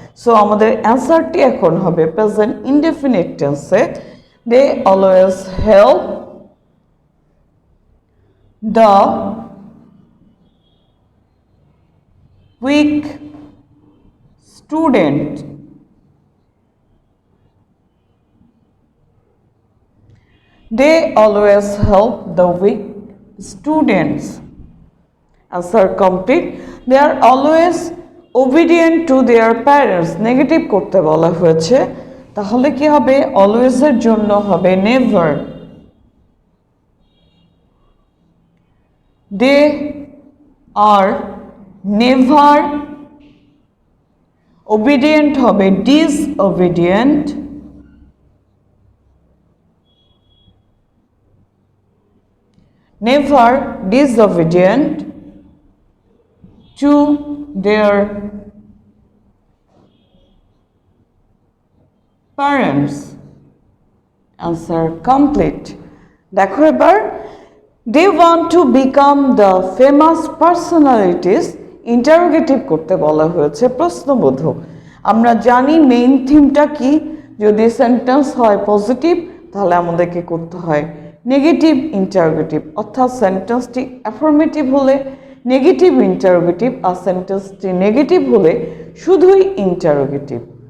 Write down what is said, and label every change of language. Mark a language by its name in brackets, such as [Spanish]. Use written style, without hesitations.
[Bangla] So আমাদের অ্যান্সারটি এখন হবে প্রেজেন্ট ইনডিফিনিট টেন্সে। [English] They always help the weak student. They always help the weak students. Answer complete. They are always obedient to their parents. [Bangla] Negative করতে বলা হয়েছে, তাহলে কি হবে? অলওয়েজ এর জন্য হবে never. [English] They are never obedient হবে disobedient. Never disobedient to their parents. Answer complete. [Bangla] দেখো এবার, [English] they want to become the famous personalities. [Bangla] Interrogative করতে বলা হয়েছে, প্রশ্নবোধক। আমরা জানি মেইন থিমটা কি, যদি সেন্টেন্স হয় পজিটিভ তাহলে আমাদেরকে করতে হয় নেগেটিভ ইন্টারোগেটিভ, অর্থাৎ সেন্টেন্সটি অ্যাফার্মেটিভ হলে নেগেটিভ ইন্টারোগেটিভ, আর সেন্টেন্সটি নেগেটিভ হলে শুধুই ইন্টারোগেটিভ।